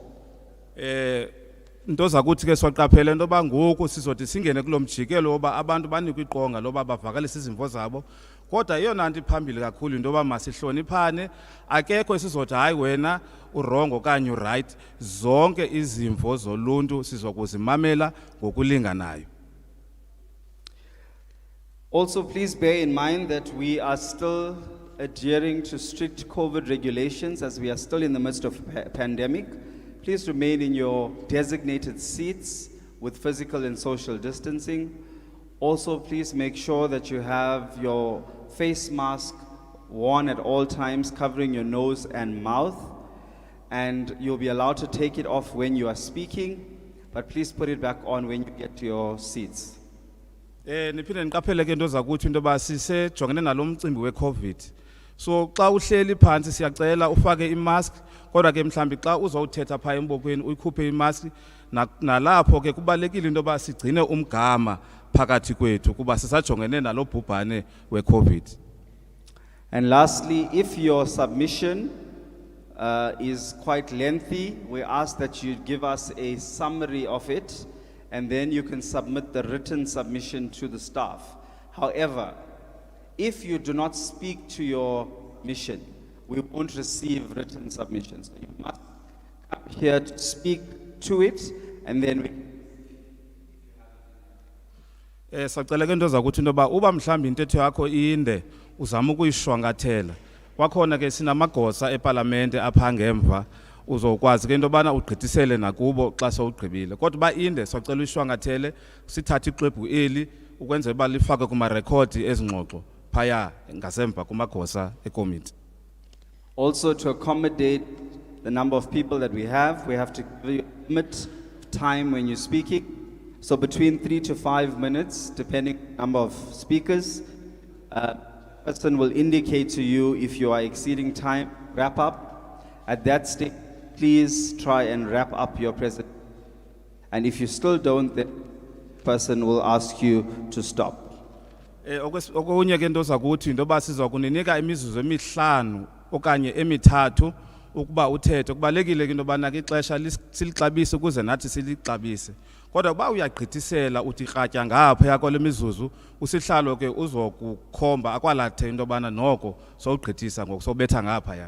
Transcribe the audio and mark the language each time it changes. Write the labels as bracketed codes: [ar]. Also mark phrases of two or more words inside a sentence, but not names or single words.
[xh] Into zakuthi ke soqaphela into yoba ngoku sizothi singene kulo mjikelo woba abantu banikwe iqonga loba bavakalise izimvo zabo, kodwa eyona nto iphambili kakhulu into yoba masihloniphane, akekho esizothi hayi wena urongo okanye uright, zonke izimvo zoluntu sizokuzimamela ngokulinganayo. [en] Also, please bear in mind that we are still adhering to strict COVID regulations as we are still in the midst of a pandemic. Please remain in your designated seats with physical and social distancing. Also, please make sure that you have your face mask worn at all times, covering your nose and mouth. And you'll be allowed to take it off when you are speaking, but please put it back on when you get to your seats. [xh] Niphinde niqaphele ke into zakuthi into yoba sisejongene nalo mcimbi we-COVID. So xa uhleli phansi siyacela ufake imask, kodwa ke mhlambi xa uzowuthetha phaa embokweni uyikhuphe imask, nalapho ke kubalekile into yoba sigcine umgama phakathi kwethu kuba sisajongene nalo bhubhane we-COVID. [en] And lastly, if your submission is quite lengthy, we ask that you give us a summary of it, and then you can submit the written submission to the staff. However, if you do not speak to your mission, we won't receive written submissions. So you must come here to speak to it, and then [xh] Sacela ke into zakuthi into yoba uba mhlawumbi intetho yakho inde uzama ukuyishwankathela. Kwakhona ke sinamagosa epalamente apha ngemva uzokwazi ke into yobana ugqithisele nakubo xa sowugqibile. Kodwa uba inde sacela uyishwankathele sithathe ixwebhu eli ukwenzela uba lifake kumarekhodi ezingxoxo phaya ngasemva kumagosa ekomiti. [en] Also, to accommodate the number of people that we have to give you a limit of time when you're speaking. So between 3 to 5 minutes, depending on the number of speakers, person will indicate to you if you are exceeding time, wrap up. At that stage, please try and wrap up your presentation. And if you still don't, the person will ask you to stop. [xh] Okunye ke into zakuthi into yoba sizakuninika imizuzu emihlanu okanye emithathu ukuba uthethe. Kubalekile ke into yobana ke ixesha silixabise ukuze nathi silixabise. Kodwa uba uyagqithisela uthi kratya ngaphaya kwale mizuzu usihlalo ke uzokukhomba akwalathe into yobana noko sowugqithisa ngoku sobetha ngaphaya.